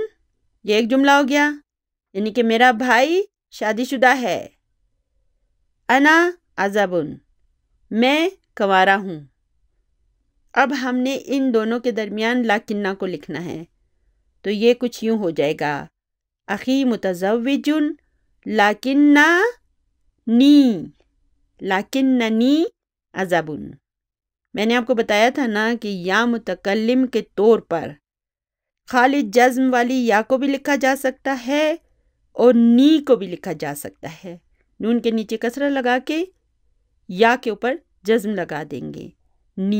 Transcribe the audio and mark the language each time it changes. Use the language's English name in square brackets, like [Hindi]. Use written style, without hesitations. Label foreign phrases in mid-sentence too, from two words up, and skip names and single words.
[Urdu] یہ ایک جملہ ہو گیا، یعنی کہ میرا بھائی شادی شدہ ہے. [Arabic] انا عزبن، [Urdu] میں کنوارا ہوں. اب ہم نے ان دونوں کے درمیان لاکنہ کو لکھنا ہے. تو یہ کچھ یوں ہو جائے گا [Arabic] اخی متزوجن لاکننی عزبن. [Urdu] میں نے آپ کو بتایا تھا نا کہ یا متکلم کے طور پر خالص جزم والی یا کو بھی لکھا جا سکتا ہے اور نی کو بھی لکھا جا سکتا ہے. نون کے نیچے کسرہ لگا کے یا کے اوپر جزم لگا دیں گے، نی.